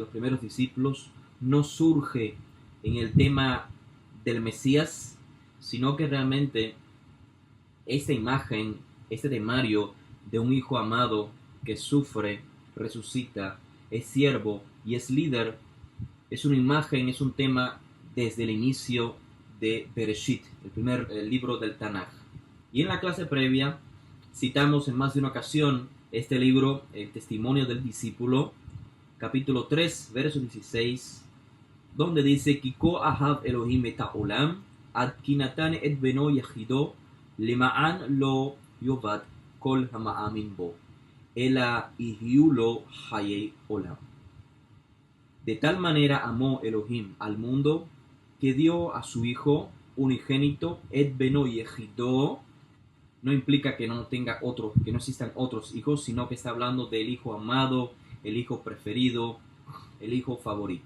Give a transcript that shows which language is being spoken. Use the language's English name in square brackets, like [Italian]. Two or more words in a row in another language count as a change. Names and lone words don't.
[Spanish] los primeros discípulos, no surge en el tema del Mesías, sino que realmente esta imagen, este temario de un hijo amado que sufre, resucita, es siervo y es líder, es una imagen, es un tema desde el inicio de Bereshit, el libro del Tanaj. Y en la clase previa citamos en más de una ocasión este libro, El Testimonio del Discípulo, capítulo 3, verso 16, donde dice: [Hebrew] כי כה אהב אלהים את העולם עד כי נתן את בנו יחידו למען לא יאבד כל המאמין בו אלא יהיו לו חיי עולם. [Spanish] De tal manera amó Elohim al mundo que dio a su hijo unigénito, [Hebrew] את בנו יחידו. [Spanish] No implica que no tenga otro, que no existan otros hijos, sino que está hablando del hijo amado, el hijo preferido, el hijo favorito.